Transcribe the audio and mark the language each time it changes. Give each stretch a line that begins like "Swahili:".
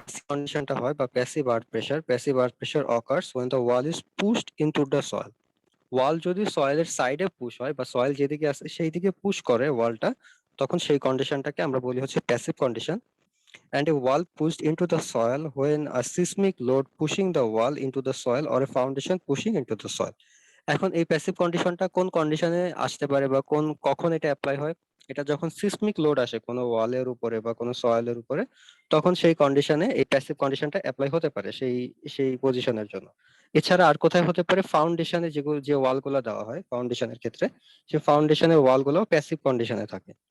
Bangla: কন্ডিশনটা হয় বা
English: Passive earth pressure occurs when the wall is pushed into the soil.
Bangla: ওয়াল যদি সয়েলের সাইডে পুশ হয় বা সয়েল যেদিকে আছে সেই দিকে পুশ করে ওয়ালটা, তখন সেই কন্ডিশনটাকে আমরা বলি হচ্ছে passive condition.
English: And a wall pushed into the soil when a seismic load pushing the wall into the soil or a foundation pushing into the soil.
Bangla: এখন এই প্যাসিভ কন্ডিশনটা কোন কন্ডিশনে আসতে পারে বা কখন এটা অ্যাপ্লাই হয়? এটা যখন সিসমিক লোড আসে কোনো ওয়ালের উপরে বা কোনো সয়েলের উপরে, তখন সেই কন্ডিশনে এই প্যাসিভ কন্ডিশনটা অ্যাপ্লাই হতে পারে সেই সেই পজিশনের জন্য। এছাড়া আর কোথায় হতে পারে? ফাউন্ডেশনে যেগুলো যে ওয়ালগুলো দেওয়া হয় ফাউন্ডেশনের ক্ষেত্রে, সেই ফাউন্ডেশনের ওয়ালগুলো প্যাসিভ কন্ডিশনে থাকে।